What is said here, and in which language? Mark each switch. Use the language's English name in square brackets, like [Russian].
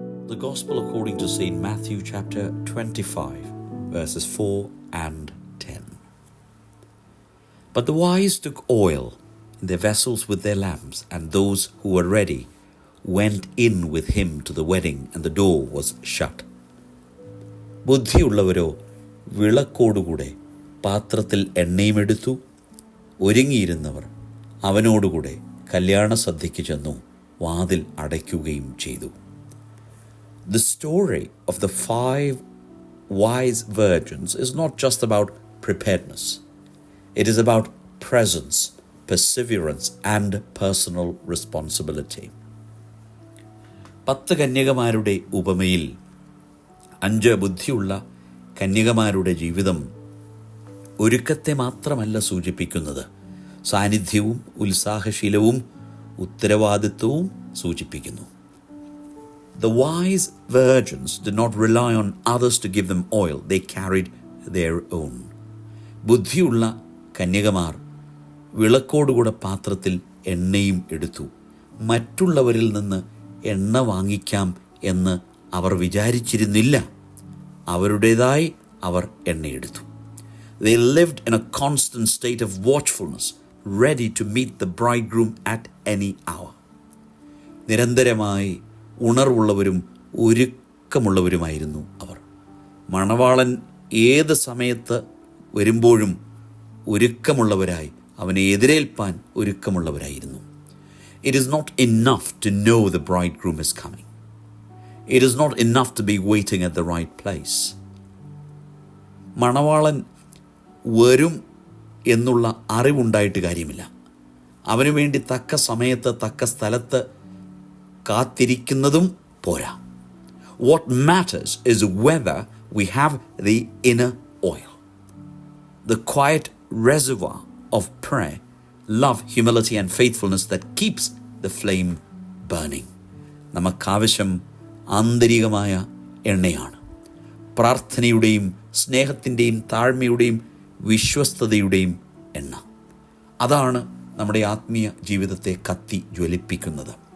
[English] The Gospel according to St. Matthew chapter 25, verses 4 and 10. But the wise took oil in their vessels with their lamps, and those who were ready went in with him to the wedding, and the door was shut. [Malayalam] ബുദ്ധിയുള്ളവരോ വിളക്കോടുകൂടെ പാത്രത്തിൽ എണ്ണയുമെടുത്തു. ഒരുങ്ങിയിരുന്നവർ അവനോടുകൂടെ കല്യാണ സദ്യയ്ക്ക് ചെന്നു, വാതിൽ അടയ്ക്കുകയും ചെയ്തു. [English] The story of the 5 wise virgins is not just about preparedness. It is about presence, perseverance, and personal responsibility. [Malayalam] 10 കന്യകമാരുടെ ഉപമയിൽ 5 ബുദ്ധിയുള്ള കന്യകമാരുടെ ജീവിതം ഒരുക്കത്തെ മാത്രമല്ല സൂചിപ്പിക്കുന്നത്, സാന്നിധ്യവും ഉത്സാഹശീലവും ഉത്തരവാദിത്വവും സൂചിപ്പിക്കുന്നു. [English] The wise virgins did not rely on others to give them oil. They carried their own. [Malayalam] ബുദ്ധിയുള്ള കന്യകമാർ വിളക്കോടുകൂടെ പാത്രത്തിൽ എണ്ണയും എടുത്തു. മറ്റുള്ളവരിൽ നിന്ന് എണ്ണ വാങ്ങിക്കാം എന്ന് അവർ വിചാരിച്ചിരുന്നില്ല. അവരുടേതായി അവർ എണ്ണയെടുത്തു. [English] They lived in a constant state of watchfulness, ready to meet the bridegroom at any hour. [Malayalam] നിരന്തരമായി ഉണർവുള്ളവരും ഒരുക്കമുള്ളവരുമായിരുന്നു അവർ. മണവാളൻ ഏത് സമയത്ത് വരുമ്പോഴും ഒരുക്കമുള്ളവരായി അവനെ എതിരേൽപ്പാൻ ഒരുക്കമുള്ളവരായിരുന്നു. [English] It is not enough to know the bridegroom is coming. It is not enough to be waiting at the right place. [Malayalam] മണവാളൻ വരും എന്നുള്ള അറിവുണ്ടായിട്ട് കാര്യമില്ല. അവനു വേണ്ടി തക്ക സമയത്ത് തക്ക സ്ഥലത്ത് കാത്തിരിക്കുന്നതും പോരാ. [English] What matters is whether we have the inner oil, the quiet reservoir of prayer, love, humility and faithfulness that keeps the flame burning. [Malayalam] നമുക്കാവശ്യം ആന്തരികമായ എണ്ണയാണ്. പ്രാർത്ഥനയുടെയും സ്നേഹത്തിൻ്റെയും താഴ്മയുടെയും വിശ്വസ്തതയുടെയും എണ്ണ. അതാണ് നമ്മുടെ ആത്മീയ ജീവിതത്തെ കത്തി ജ്വലിപ്പിക്കുന്നത്.